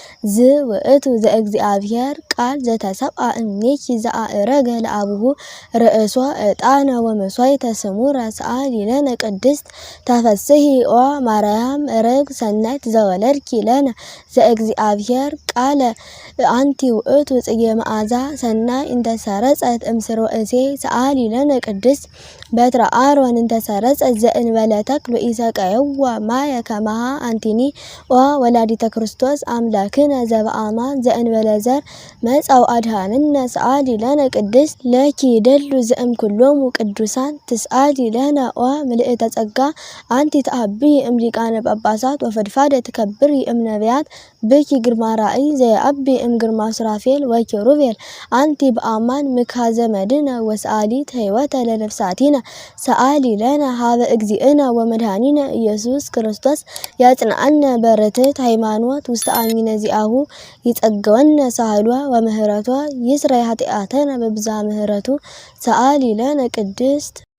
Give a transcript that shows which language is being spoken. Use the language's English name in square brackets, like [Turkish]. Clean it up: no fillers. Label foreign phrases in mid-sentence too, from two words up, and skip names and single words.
[Geez] ዝውእቱ ዘእግዚአብሔር ቃል ዘተሰብአ እምኔኪ ዘአእረገ ለአቡሁ ርእሶ ዕጣነ ወመሥዋዕተ ስሙረ ሰአሊ ለነ ቅድስት ተፈስሒ ኦ ማርያም ርግብ ሰናይት ዘወለድኪ ለነ ዘእግዚአብሔር ቃለ አንቲ ውእቱ ጽጌ መዓዛ ሰናይ እንተ ሰረጸት እምስሮ እሴይ ሰአሊ ለነ ቅድስት በትረ አሮን እንተ ሰረጸት ዘእንበለ ተክል ኢሰቀየዋ ማየ ከመሃ አንቲኒ ኦ ወላዲተ ክርስቶስ አምላክነ ዘበአማን ዘእንበለ ዘር መጻው አድኃንነ ሰአሊ ለነ ቅድስት ለኪ ደሉ ዘእም ኩሎሙ ቅዱሳን ትስአሊ ለነ ኦ ምልእተ ጸጋ አንቲ ተአብዪ እምሊቃነ ጳጳሳት ወፈድፋደ ትከብሪ እምነቢያት ብኪ ግርማ ራእይ ዘየአቢ እምግርማ ሱራፌል ወኪሩቤል አንቲ በአማን ምክሐዘ መድኅነ ወሰአሊት ሕይወተ ለነፍሳቲነ ሰአሊ ለነ ሀበ እግዚእነ ወመድኃኒነ ኢየሱስ ክርስቶስ ያጽንዐነ በርትዕት ሃይማኖት ውስተ አሚነ ዚአሁ ይጸገወነ ሳህሏ ወምህረቷ ይስረይ ኃጢአተነ በብዝኃ ምህረቱ ሰአሊ ለነ ቅድስት